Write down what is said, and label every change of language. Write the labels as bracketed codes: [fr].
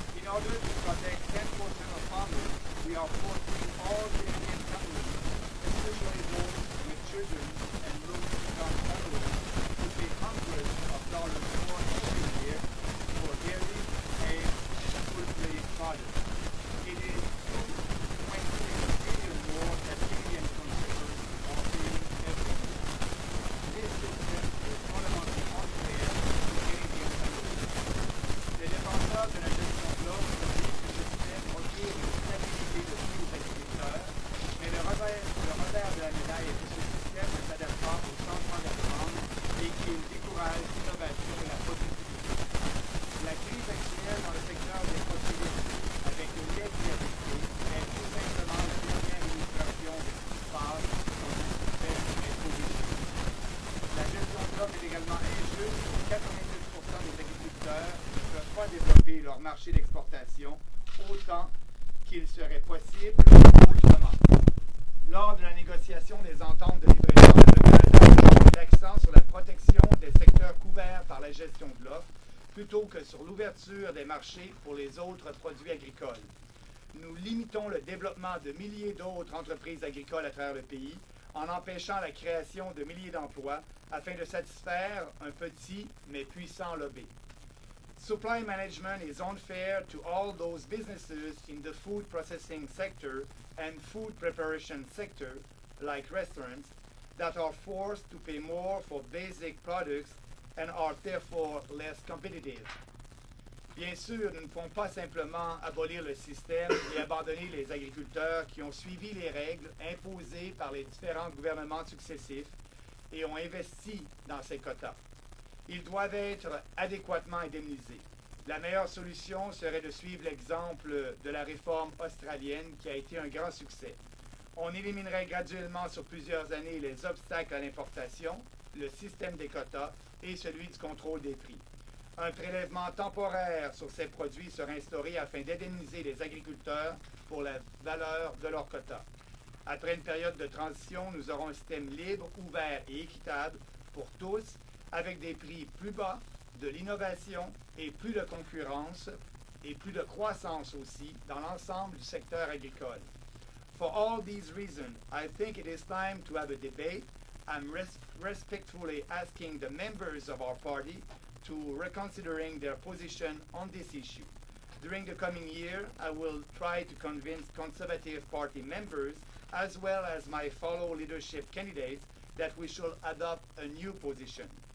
[en] order to protect 10% of farmers, we are forcing all Canadian families, especially those with children and low-income families, to pay hundreds of dollars more every year for dairy, eggs, and poultry products. It is 2.6 billion more that Canadian consumers are paying every year. This system is fundamentally unfair to Canadian families. [fr] Les défenseurs de la gestion de l'offre disent que ce système offre une stabilité de prix aux agriculteurs, mais le revers de la médaille est que ce système ne s'adapte pas aux changements de la demande et qu'il décourage l'innovation et la productivité. La crise actuelle dans le secteur des produits laitiers, avec le lait diabétique, est tout simplement la dernière illustration de ce qui se passe dans un système improvisé. La gestion de l'offre est également injuste pour 90% des agriculteurs ne peuvent pas développer leur marché d'exportation autant qu'il serait possible autrement. Lors de la négociation des ententes de libre-échange, le Canada a mis l'accent sur la protection des secteurs couverts par la gestion de l'offre plutôt que sur l'ouverture des marchés pour les autres produits agricoles. Nous limitons le développement de milliers d'autres entreprises agricoles à travers le pays en empêchant la création de milliers d'emplois afin de satisfaire un petit mais puissant lobby. [en] Supply management is unfair to all those businesses in the food processing sector and food preparation sector, like restaurants, that are forced to pay more for basic products and are therefore less competitive. [fr] Bien sûr, nous ne pouvons pas simplement abolir le système et abandonner les agriculteurs qui ont suivi les règles imposées par les différents gouvernements successifs et ont investi dans ces quotas. Ils doivent être adéquatement indemnisés. La meilleure solution serait de suivre l'exemple de la réforme australienne qui a été un grand succès. On éliminerait graduellement sur plusieurs années les obstacles à l'importation, le système des quotas et celui du contrôle des prix. Un prélèvement temporaire sur ces produits serait instauré afin d'indemniser les agriculteurs pour la valeur de leurs quotas. Après une période de transition, nous aurons un système libre, ouvert et équitable pour tous, avec des prix plus bas, de l'innovation et plus de concurrence et plus de croissance aussi dans l'ensemble du secteur agricole. [en] For all these reasons, I think it is time to have a debate. I'm respectfully asking the members of our party to reconsidering their position on this issue. During the coming year, I will try to convince Conservative Party members as well as my fellow leadership candidates that we should adopt a new position.